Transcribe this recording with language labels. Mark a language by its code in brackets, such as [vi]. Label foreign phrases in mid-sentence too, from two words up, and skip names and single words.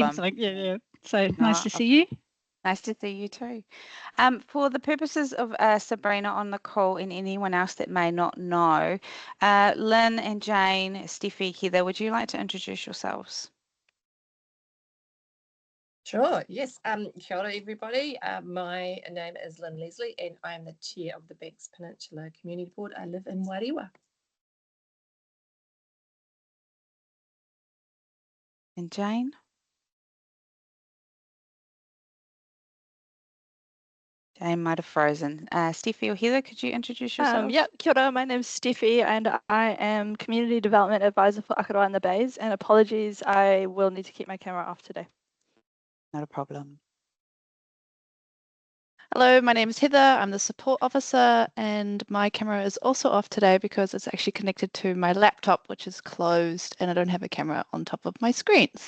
[en] the Teams link. Yeah. So nice to see you. Nice to see you too. For the purposes of Sabrina on the call and anyone else that may not know, Lynn and Jane, Steffi, Heather, would you like to introduce yourselves? Sure, yes. [mi] Kia ora, [en] everybody. My name is Lynn Leslie and I am the chair of the Banks Peninsula Community Board. I live in Wairewa. And Jane? Jane might have frozen. Steffi or Heather, could you introduce yourselves? Yeah, [mi] kia ora. [en] My name's Steffi and I am Community Development Advisor for Akaroa and the Bays. And apologies, I will need to keep my camera off today. Not a problem. Hello, my name is Heather. I'm the support officer, and my camera is also off today because it's actually connected to my laptop, which is closed, and I don't have a camera on top of my screens.